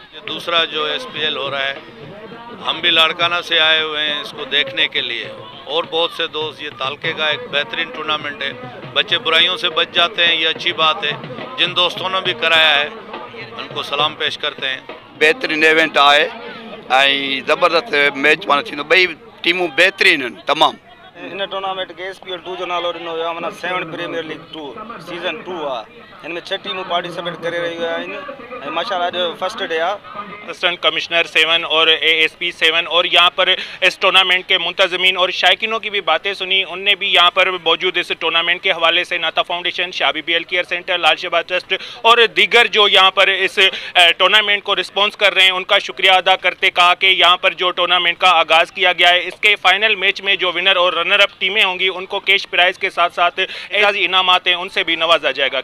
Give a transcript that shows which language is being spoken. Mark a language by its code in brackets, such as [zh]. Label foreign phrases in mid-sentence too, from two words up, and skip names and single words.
[ur] دوسرا جو SPL ہو رہا ہے، ہم بھی لاڑکانہ سے آئے ہوئے ہیں اس کو دیکھنے کے لیے، اور بہت سے دوست. یہ تعلقے کا ایک بہترین ٹورنامنٹ ہے، بچے برائیوں سے بچ جاتے ہیں، یہ اچھی بات ہے. جن دوستوں نے بھی کرایا ہے ان کو سلام پیش کرتے ہیں. [sd] बेहतरीन इवेंट आहे ऐं ज़बरदस्त मैच माना थींदो। ॿई टीमूं बेहतरीन आहिनि तमामु। इन टूर्नामेंट के SPL 2 जो नालो ॾिनो वियो आहे, माना 7 प्रीमियर लीग 2 सीज़न 2 आहे। हिन में 6 टीमूं पार्टिसिपेट करे रहियूं आहिनि ऐं माशाअल्लाह अॼु [en] first day [sd] आहे। [en] assistant commissioner [ur] 7 اور ASP 7 اور یہاں پر اس ٹورنامنٹ کے منتظمین اور شائقین کی بھی باتیں سنی. انہوں نے بھی یہاں پر موجود اس ٹورنامنٹ کے حوالے سے ناتا فاؤنڈیشن، شاہ بی بی ایل کیئر سینٹر، لال شہباز ٹرسٹ اور دیگر جو یہاں پر اس ٹورنامنٹ کو ریسپانس کر رہے ہیں ان کا شکریہ ادا کرتے کہا کہ یہاں پر جو ٹورنامنٹ کا آغاز کیا گیا ہے، اس کے [en] final match [ur] میں جو ونر اور [en] runner up [ur] ٹیمیں ہوں گی ان کو [en] cash prize [ur] کے ساتھ ساتھ اعزازی انعامات ہیں ان سے بھی نوازا جائے گا.